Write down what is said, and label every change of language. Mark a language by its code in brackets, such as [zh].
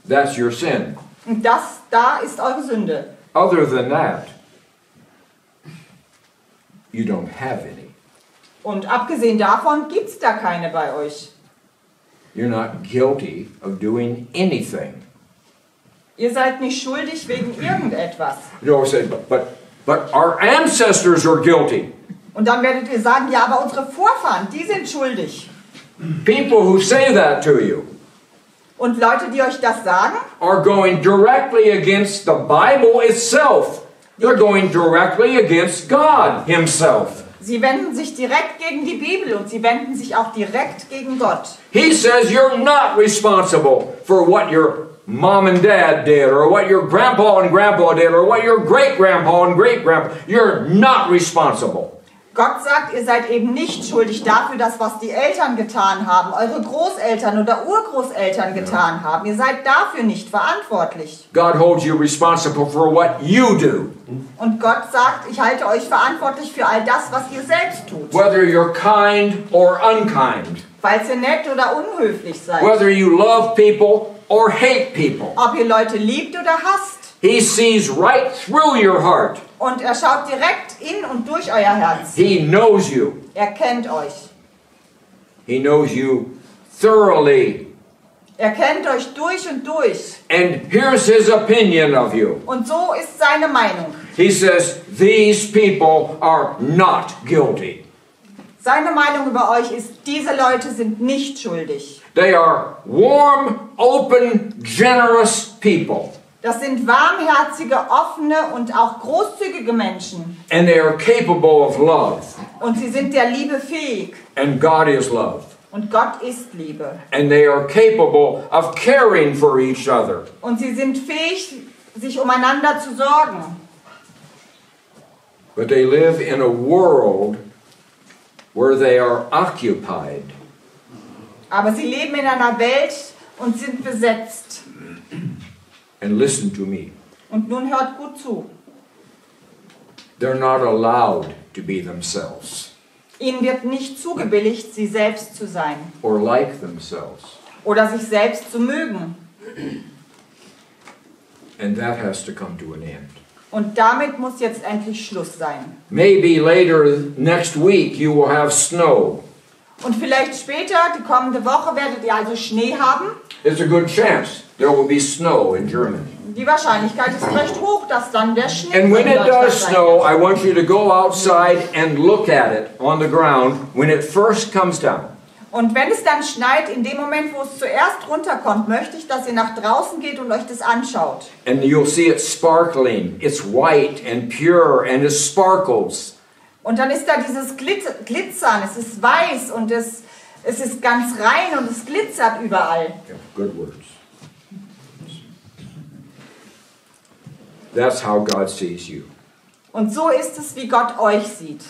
[en] That's your sin. [de] Und da ist eure Sünde. [en] Other than that, you don't have any. [de] Und abgesehen davon gibt es da keine bei euch. [en] You're not guilty of doing anything. [de] Ihr seid nicht schuldig wegen irgendetwas. [en] You always say, but our ancestors are guilty. [de] Und dann werdet ihr sagen, ja, aber unsere Vorfahren, die sind schuldig. [en] People who say that to you [de] Und Leute, die euch das sagen, [en] are going directly against the Bible itself. They're going directly against God Himself. [de] sie wenden sich direkt gegen die Bibel und sie wenden sich auch direkt gegen Gott. [en] He says you're not responsible for what your mom and dad did, or what your grandpa and grandpa did, or what your great-grandpa and great-grandpa. You're not responsible. [de] Gott sagt, ihr seid eben nicht schuldig dafür, das, was die Eltern getan haben, eure Großeltern oder Urgroßeltern getan haben. Ihr seid dafür nicht verantwortlich. [en] God holds you responsible for what you do. [de] Und Gott sagt, ich halte euch verantwortlich für all das, was ihr selbst tut. [en] Whether you're kind or unkind. [de] Falls ihr nett oder unhöflich seid. [en] Whether you love people or hate people. [de] Ob ihr Leute liebt oder hasst. [en] He sees right through your heart. [de] Und er schaut direkt in und durch euer Herz. [en] He knows you. [de] Er kennt euch. [en] He knows you thoroughly. [de] Er kennt euch durch und durch. [en] And here's his opinion of you. [de] Und so ist seine Meinung. [en] He says, these people are not guilty. [de] Seine Meinung über euch ist, diese Leute sind nicht schuldig. [en] They are warm, open, generous people. [de] Das sind warmherzige, offene und auch großzügige Menschen. [en] And they are capable of love. [de] Und sie sind der Liebe fähig. [en] And God is love. [de] Und Gott ist Liebe. [en] And they are capable of caring for each other. [de] Und sie sind fähig, sich umeinander zu sorgen. [en] But they live in a world where they are occupied. [de] Aber sie leben in einer Welt und sind besetzt. [en] And listen to me. [de] Und nun hört gut zu. [en] They're not allowed to be themselves. [de] Ihnen wird nicht zugebilligt, sie selbst zu sein. [en] Or like themselves. [de] Oder sich selbst zu mögen. [en] And that has to come to an end. [de] Und damit muss jetzt endlich Schluss sein. [en] Maybe later next week you will have snow. [de] Und vielleicht später, die kommende Woche, werdet ihr also Schnee haben. [en] It's a good chance there will be snow in Germany. [de] Die Wahrscheinlichkeit ist recht hoch, dass dann der Schnee [en] And when [de] in [en] it [de] Deutschland [en] does [de] sein [en] snow, [de] wird. [en] I want you to go outside and look at it on the ground when it first comes down. [de] Und wenn es dann schneit, in dem Moment, wo es zuerst runterkommt, möchte ich, dass ihr nach draußen geht und euch das anschaut. [en] And you'll see it sparkling. It's white and pure and it sparkles. [de] Und dann ist da dieses Glitzern, es ist weiß und es ist ganz rein und es glitzert überall. [en] Yeah, good words. That's how God sees you. [de] Und so ist es, wie Gott euch sieht.